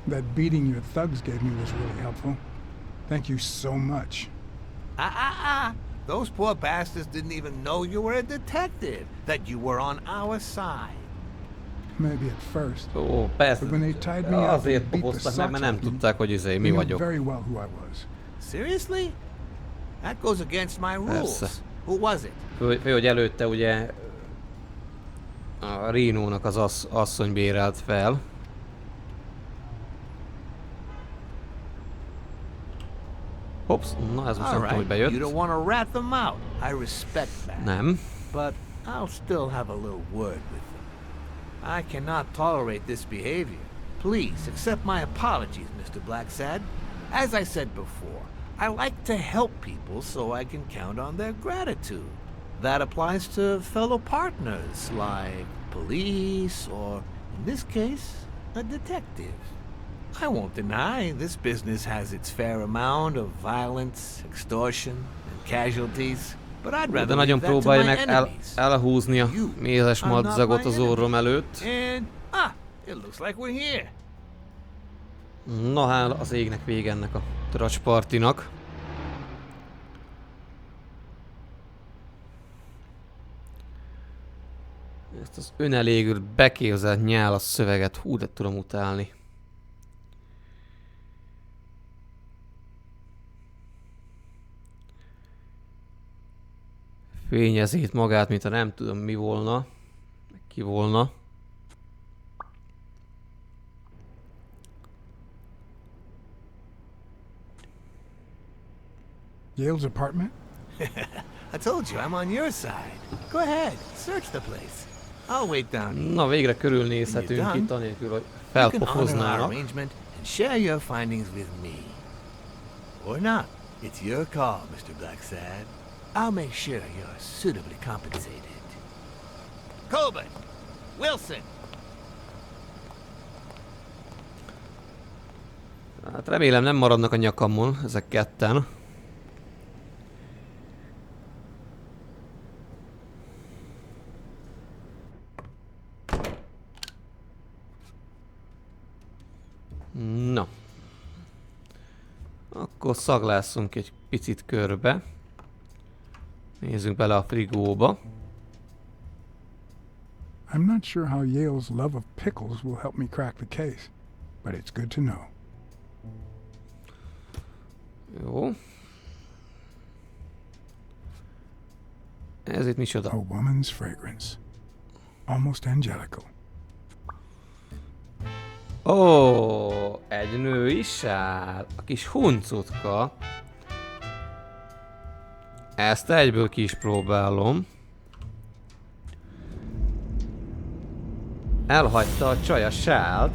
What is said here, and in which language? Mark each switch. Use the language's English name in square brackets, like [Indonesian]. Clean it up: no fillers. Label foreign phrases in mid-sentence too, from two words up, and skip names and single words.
[English] That beating your thugs gave me was really helpful. Thank you so much. Those poor bastards didn't even know you were a detective, that you were on our side. Maybe at first. [Hungarian] Ó, persze. [English] But when they tied me up [Hungarian] Azért [English] and beat the [Hungarian] popoztak meg, mert [English] socks [Hungarian] nem [English] off me, [Hungarian] tudták, hogy mi [English] they knew [Hungarian] vagyok. [English] very well who I was. Seriously? That goes against my rules. [Hungarian] Persze. [English] Who was it? [Hungarian] Fő, hogy előtte ugye a Reno-nak az asszony bérelt fel. Hops, na ez most nem tudom, hogy bejött. [English] You don't want to rat them out. I respect that. [Hungarian] Nem. [English] But I'll still have a little word with them. I cannot tolerate this behavior. Please accept my apologies, Mr. Blacksad. As I said before, I like to help people so I can count on their gratitude. That applies to fellow partners like police or, in this case, a detective. I won't deny this business has its fair amount of violence, extortion, and casualties, but I'd [Hungarian] De [English] rather [Hungarian] nagyon [English] leave that to [Hungarian] próbálja [English] my [Hungarian] meg [English] enemies. [Hungarian] elhúzni a mézes [English] are not [Hungarian] madzagot [English] my [Hungarian] az orrom [English] enemy. [Hungarian] előtt. [English] And, it looks like we're here. [Hungarian] Na hála az égnek vége ennek a tracspartinak. Ezt az önelégült, beképzelt nyálas szöveget hú, de tudom utálni. Fényezi itt magát, mintha nem tudom mi volna, ki volna. [English] Yale's apartment? I told you, I'm on your side. Go ahead, search the place. I'll wait down here. [Hungarian] Na végre körülnézhetünk itt anélkül, hogy [English] You can honor our [Hungarian] felpofoznának. [English] arrangement and share your findings with me. Or not. It's your call, Mr. Blacksad. I'll make sure you're suitably compensated. Colbert! Wilson! [Hungarian] Hát remélem nem maradnak a nyakamon ezek ketten. Na. Akkor szaglásszunk egy picit körbe. Nézzünk bele a frigóba. [English] I'm not sure how Yale's love of pickles will help me crack the case, but it's good to know. [Hungarian] Jó. Ez itt micsoda? [English] A woman's fragrance. Almost angelical. [Hungarian] Ó, egy nő is áll. A kis huncutka. Ezt egyből ki is próbálom. Elhagyta a csaj a sált.